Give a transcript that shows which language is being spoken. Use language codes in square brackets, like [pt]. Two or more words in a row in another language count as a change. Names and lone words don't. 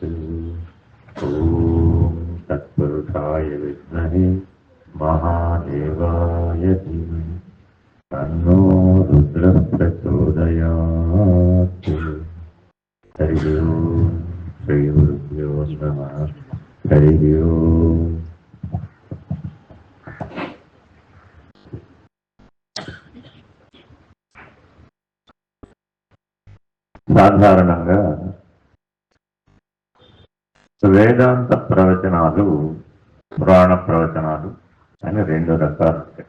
[sa] ॐ तत्पुरुषाय विद्महे महादेवाय धीमहि तन्नो रुद्रः प्रचोदयात्। हरि ओम्। श्रीगुरुभ्यो नमः। हरि ओम्। [te] సాధారణంగా వేదాంత ప్రవచనాలు పురాణ ప్రవచనాలు అని రెండు రకాలు ఉంటాయి.